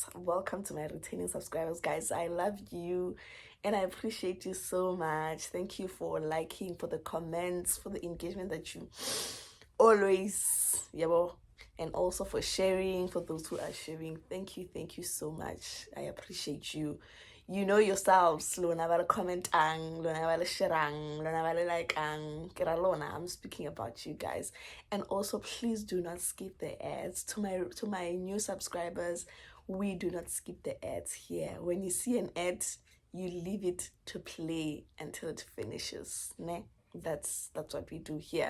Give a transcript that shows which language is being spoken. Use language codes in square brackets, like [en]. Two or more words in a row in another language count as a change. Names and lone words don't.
[en] Welcome to my returning subscribers, guys. I love you and I appreciate you so much. Thank you for liking, for the comments, for the engagement that you always, and also for sharing, for those who are sharing. Thank you so much. I appreciate you. You know yourselves, lona vale comment lona vale sharang, lona vale like lona. I'm speaking about you guys. And also please do not skip the ads. To my new subscribers, we do not skip the ads here. When you see an ad, you leave it to play until it finishes. Ne? That's what we do here.